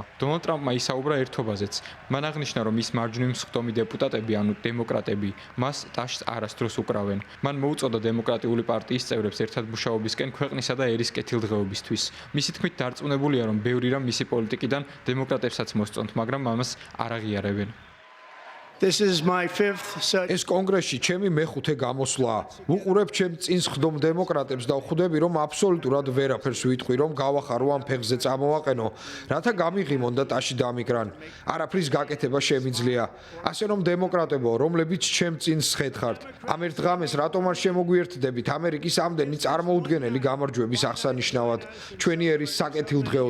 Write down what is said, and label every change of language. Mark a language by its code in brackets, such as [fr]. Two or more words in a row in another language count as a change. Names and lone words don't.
[ka] დონალდ ტრამპმა ისაუბრა ერთობაზეც. მან აღნიშნა, რომ ის მარჯვნივ მსხდომი დეპუტატები, ანუ დემოკრატები, მას ტაშს არასდროს უკრავენ. მან მოუწოდა დემოკრატიული პარტიის წევრებს ერთად მუშაობისკენ ქვეყნისა და ერის კეთილდღეობისთვის. მისი თქმით, დარწმუნებულია, რომ ბევრი რამ მისი პოლიტიკიდან დემოკრატებსაც მოსწონთ, მაგრამ ამას არ აღიარებენ. [en] This is my fifth such. [ka] ეს კონგრესში ჩემი მეხუთე გამოსვლაა. ვუყურებ ჩემ წინს ხდომ დემოკრატებს და ვხვდები, რომ აბსოლუტურად ვერაფერს ვიტყვი, რომ გავახარო ამ ფეხზე წამოვაყენო, რათა გამიღიმონ და ტაში დამიკრან. არაფრის გაკეთება შემიძლია. ასე რომ დემოკრატებო, რომლებიც ჩემ წინს ხეთხართ, ამ ერთ ღამეს რატომ არ შემოგვიერთდებით ამერიკის ამდენი წარმოუდგენელი გამარჯვების აღსანიშნავად, ჩვენი ერის საკეთილდღეოდ.